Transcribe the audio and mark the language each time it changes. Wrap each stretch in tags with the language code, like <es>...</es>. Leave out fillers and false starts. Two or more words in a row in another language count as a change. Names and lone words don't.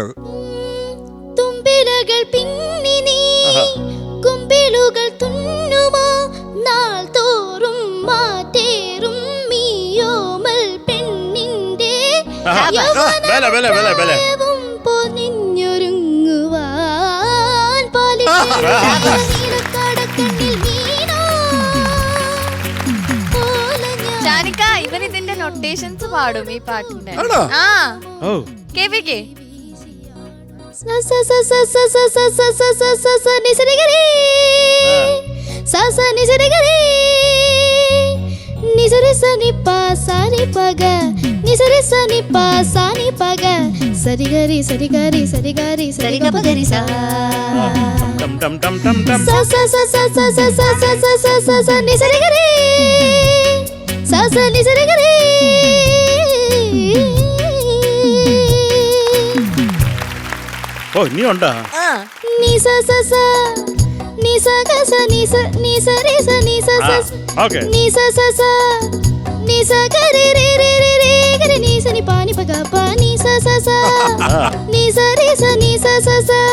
<ml>തുമ്പിലകൾ പിന്നി നീ കുമ്പിളുകൾ തുന്നുമോ നാൾ തോറും മാറ്റേറും മീയോമൽ പെണ്ണിന്റെ യൗവനവും പൊതിഞ്ഞൊരുങ്ങുവാൻ പാലിക്കടക്കണ്ണിൽ വീണോ. ഷാനിക ഇവൻ ഇതിന്റെ നൊട്ടേഷൻസ് പാടും ഈ പാട്ടിന്റെ. ആ കേൾപ്പിക്കേ. నిసరి సని పా సాని పగ నిసరి సని పా సాని పగ సరి గరి సరి గరి సరి గరి సరి గ పగరి సా టం టం టం టం టం స స స స స స స స స స స నిసరి గరి స స నిసరి గరి. ഓ ഇനി ഉണ്ടാ. നി സ സ സ നി സ ഗ സ നി സ നി സ രി സ നി സ സ ഓക്കേ. നി സ സ സ നി സ ഗ രി രി രി രി രി ഗ രി നി സ നി പ നി പ ഗ പ നി സ സ സ നി സ രി സ നി സ സ സ</ml>